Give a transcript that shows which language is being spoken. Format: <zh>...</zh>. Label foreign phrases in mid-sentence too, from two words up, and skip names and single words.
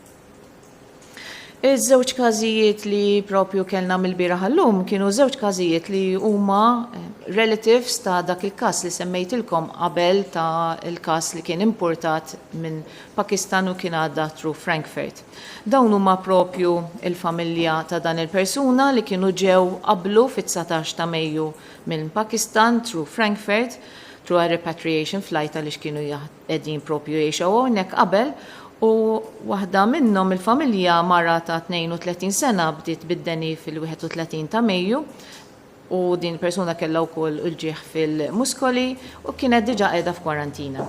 <mt>Iż-żewġ każijiet li propju kellna mill-bieraħ llum kienu żewġ każijiet li huma relatives ta' dak il-każ li semmejtilkom qabel ta' il-każ li kien importat minn Pakistan u kien għadda through Frankfurt. Dawn huma propju il-familja ta' dan il-persuna li kienu ġew qablu fit-19 ta' Mejju minn Pakistan</mt> <en>through Frankfurt through a repatriation flight</en> <mt>għaliex kienu qegħdin propju jgħixu hawnhekk qabel. U waħda minnhom il-familja mara ta' 32 sena bdiet bid-deni fil-31 ta' Mejju u din persuna kellha wkoll il-ġieħ fil-muskoli u kienet diġà qiegħda f'kwarantina.</mt>